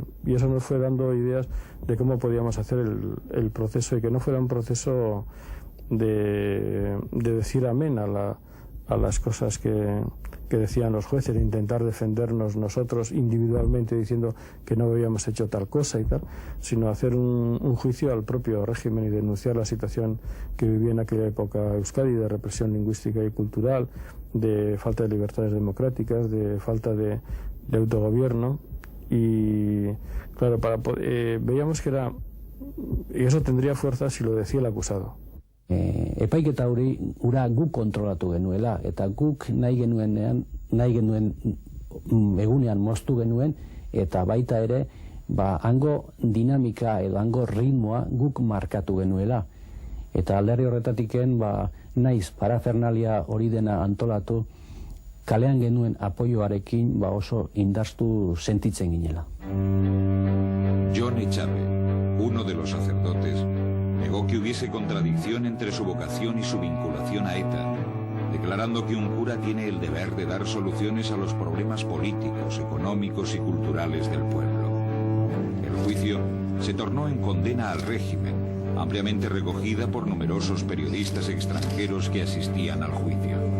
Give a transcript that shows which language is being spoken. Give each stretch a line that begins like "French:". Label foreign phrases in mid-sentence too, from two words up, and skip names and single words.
Spanish: Y eso nos fue dando ideas de cómo podíamos hacer el proceso y que no fuera un proceso de decir amén a las cosas que decían los jueces, de intentar defendernos nosotros individualmente diciendo que no habíamos hecho tal cosa y tal, sino hacer un juicio al propio régimen y denunciar la situación que vivía en aquella época Euskadi, de represión lingüística y cultural, de falta de libertades democráticas, de falta de autogobierno. Y claro, veíamos que era, y eso tendría fuerza si lo decía el acusado.
Basque: Epaiketa hori ura guk kontrolatu genuela, eta guk nahi genuen egunean moztu genuen, eta baita ere hango dinamika edo hango ritmoa guk markatu genuela. Eta alderdi horretatiken naiz parafernalia hori dena antolatu, kalean genuen apoioarekin oso indartu sentitzen ginela.
Spanish: John Echave, uno de los sacerdotes, negó que hubiese contradicción entre su vocación y su vinculación a ETA, declarando que un cura tiene el deber de dar soluciones a los problemas políticos, económicos y culturales del pueblo. El juicio se tornó en condena al régimen, ampliamente recogida por numerosos periodistas extranjeros que asistían al juicio.